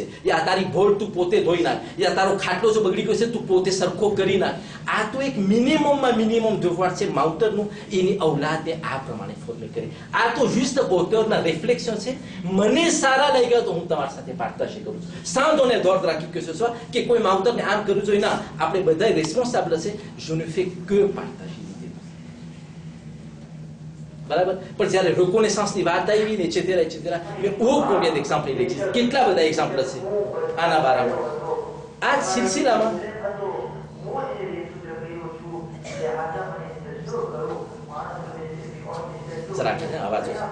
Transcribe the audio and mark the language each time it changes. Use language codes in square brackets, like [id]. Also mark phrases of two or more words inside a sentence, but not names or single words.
[gu] યા તારી ભોળ તું પોતે ધોઈ નાખ, યા તારો ખાટલો જો બગડી ગયો છે તું પોતે સરખો કરી નાખ. આ તો એક મિનિમમ devoir છે માવતરનું એની ઔલાદને આ પ્રમાણે ફોર્મે કરે. આ તો juste ઓટરના રિફ્લેક્શન છે. મને સારા લાગ્યા તો હું તમારી સાથે પાર્ટાશી કરું છું. [fr] sans donner d'ordre à qui que ce soit [gu] કે કોઈ માવતરને આમ કરવું જોઈએ ના, આપણે બધા રેસ્પોન્સાબલ છે. [fr] je ne fais que partager l'idée. [gu] બરાબર. પણ જ્યારે reconnaissance ની વાત આવી ને etc [fr] mais au combien d'exemples il existe? [gu] કેટલા બધા એક્ઝામ્પલ છે આના બારામાં. આ સિલસિલામાં જરા કે અવાજ